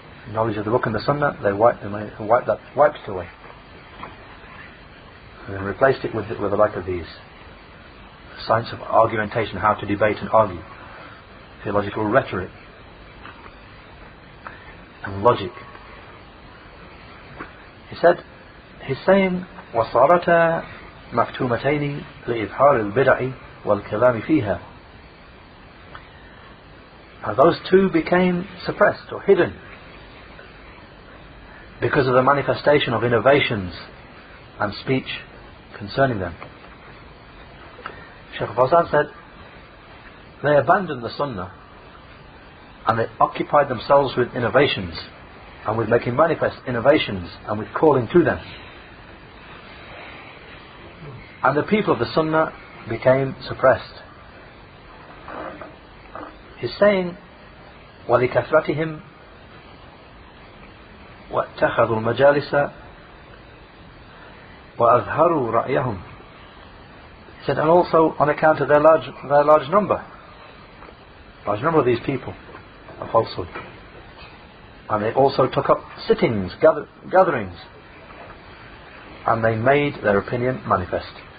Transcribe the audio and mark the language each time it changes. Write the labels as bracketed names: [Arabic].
[English] Knowledge of the book and the Sunnah, they wiped it away, and then replaced it with the like of these. Science of argumentation, how to debate and argue, theological rhetoric, and logic. He said, he's saying, [Arabic] وَصَارَتَا مَكْتُومَتَيْنِ لِإِظْهَارِ الْبِدَعِ وَالْكَلَامِ فِيهَا. [English] And those two became suppressed or hidden because of the manifestation of innovations and speech concerning them. Shaykh Fawzan said, they abandoned the Sunnah and they occupied themselves with innovations and with making manifest innovations and with calling to them. And the people of the Sunnah became suppressed. He's saying, [Arabic] وَلِكَثْرَتِهِمْ وَاتَّخَذُوا الْمَجَالِسَ وَأَظْهَرُوا رَأْيَهُمْ. [English] He said, and also on account of their large number of these people of falsehood. And they also took up sittings, gatherings, and they made their opinion manifest.